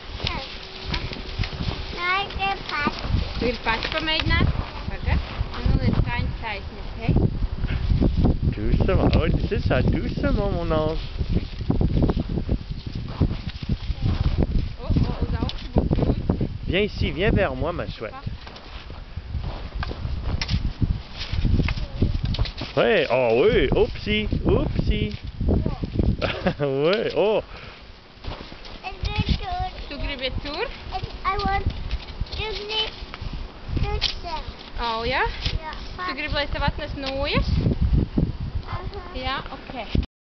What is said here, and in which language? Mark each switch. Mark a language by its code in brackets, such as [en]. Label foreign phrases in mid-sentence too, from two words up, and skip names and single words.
[lv] Tu gribi pats pamēģināt? Pagad. Nu, liec kājas taisni, ok? [fr] Doucement. Oui, c'est ça. Doucement, mon ange. [lv] Uz augšu būs grūti. [fr] Viens ici. Viens vers moi, ma chouette. Oui. Oh oui. Oupsie. Oupsie. Oui. Oh. [lv] Tu gribi tur? Oh, jā? Tu gribi, lai tev atnes nūjas? Jā, ok.